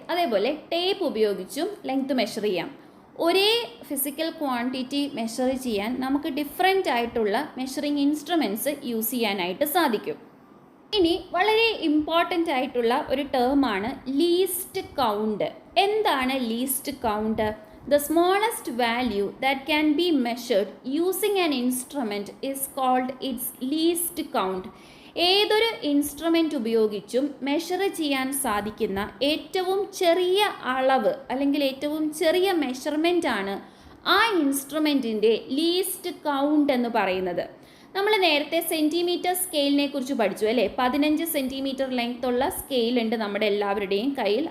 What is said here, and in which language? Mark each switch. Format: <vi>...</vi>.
<ml>അതേപോലെ ടേപ്പ് ഉപയോഗിച്ചും length measure ചെയ്യാം. ഒരേ ഫിസിക്കൽ ക്വാണ്ടിറ്റി മെഷർ ചെയ്യാൻ നമുക്ക് ഡിഫറെൻ്റ് ആയിട്ടുള്ള മെഷറിംഗ് ഇൻസ്ട്രുമെൻറ്റ്സ് യൂസ് ചെയ്യാനായിട്ട് സാധിക്കും. ഇനി വളരെ ഇമ്പോർട്ടൻ്റ് ആയിട്ടുള്ള ഒരു ടേമാണ് ലീസ്റ്റ് കൗണ്ട്. എന്താണ് least count?</ml> <en>The smallest value that can be measured using an instrument is called its least count.</en> <ml>ഏതൊരു ഇൻസ്ട്രുമെൻ്റ് ഉപയോഗിച്ചും മെഷർ ചെയ്യാൻ സാധിക്കുന്ന ഏറ്റവും ചെറിയ അളവ് അല്ലെങ്കിൽ ഏറ്റവും ചെറിയ മെഷർമെൻ്റ് ആണ് ആ ഇൻസ്ട്രുമെൻറ്റിൻ്റെ ലീസ്റ്റ് കൗണ്ട് എന്ന് പറയുന്നത്. നമ്മൾ നേരത്തെ സെൻറ്റിമീറ്റർ സ്കെയിലിനെ കുറിച്ച് പഠിച്ചു അല്ലേ? 15 സെൻറ്റിമീറ്റർ ലെങ്ത് ഉള്ള സ്കെയിലുണ്ട് നമ്മുടെ എല്ലാവരുടെയും കയ്യിൽ.</ml>